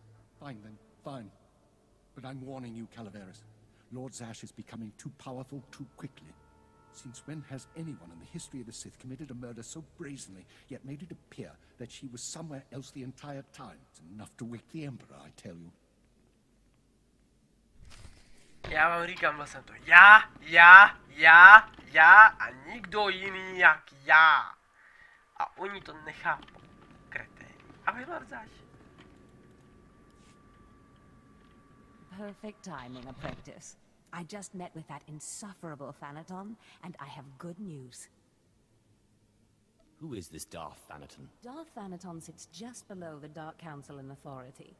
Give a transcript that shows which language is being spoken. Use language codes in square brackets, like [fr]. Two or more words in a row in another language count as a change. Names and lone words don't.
[en] Fine then. Fine. But I'm warning you, Calaveras. Lord Zash is becoming too powerful too quickly. Since when has anyone in the history of the Sith committed a murder so brazenly, yet made it appear that she was somewhere else the entire time? It's enough to wake the Emperor, I tell you. [cs] Já vám říkám vlastně to já a nikdo jiný jak já. A oni to nechápou. Kreténi. A vy, [en] Lord Zash? Perfect timing, apprentice. I just met with that insufferable Thanaton, and I have good news. Who is this Darth Thanaton? Darth Thanaton sits just below the Dark Council in authority.